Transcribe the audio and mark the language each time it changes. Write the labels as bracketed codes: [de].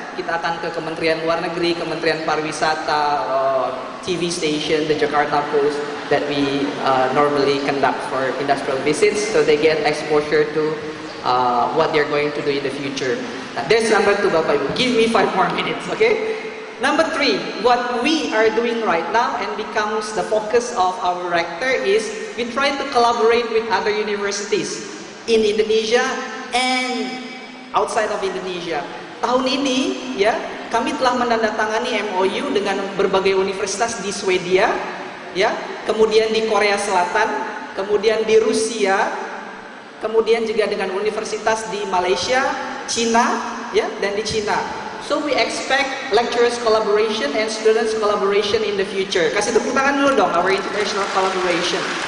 [id] Kita akan ke [en] Kementerian Luar Negeri, Kementerian Pariwisata, TV station, the Jakarta Post that we normally conduct for industrial visits, so they get exposure to what they're going to do in the future. There's number 2, Bapak Ibu. Give me 5 more minutes, okay? Number 3, what we are doing right now and becomes the focus of our rector is we try to collaborate with other universities in Indonesia and outside of Indonesia. [id] Tahun ini ya, kami telah menandatangani MOU dengan berbagai universitas di Swedia, ya, kemudian di Korea Selatan, kemudian di Rusia, kemudian juga dengan universitas di Malaysia, Cina, ya, dan di Cina. [en] So we expect lecturers collaboration and students collaboration in the future. [id] Kasih tepuk tangan dulu dong, [en] our international collaboration.